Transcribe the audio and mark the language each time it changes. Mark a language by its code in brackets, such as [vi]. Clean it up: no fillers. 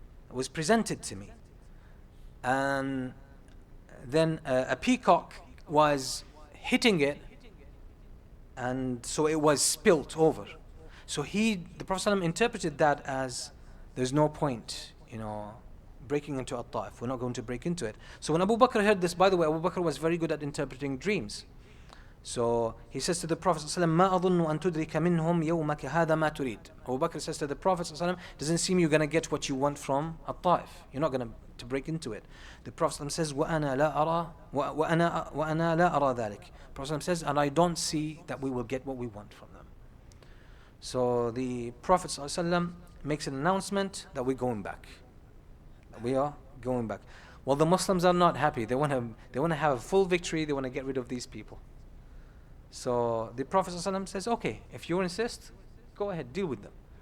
[en] It was presented to me. And then a peacock was hitting it, and so it was spilt over. So the Prophet ﷺ interpreted that as there's no point, breaking into al-Ta'if. We're not going to break into it. So when Abu Bakr heard this, by the way, Abu Bakr was very good at interpreting dreams. So he says to the Prophet ﷺ, [ar] مَا أَظُنُّ أَن تُدْرِكَ مِنْهُمْ يَوْمَكَ هَذَا مَا تُرِيد. [en] Abu Bakr says to the Prophet ﷺ, doesn't seem you're going to get what you want from al-Ta'if. You're not going to break into it. The Prophet ﷺ says, [ar] وَأَنَا لَا أَرَى ذَلِكَ. [en] Prophet ﷺ says, and I don't see that we will get what we want from them. So the Prophet ﷺ makes an announcement that we're going back. We are going back. Well, the Muslims are not happy. They want to have a full victory. They want to get rid of these people. So the Prophet ﷺ says, okay, if you insist, go ahead, deal with them.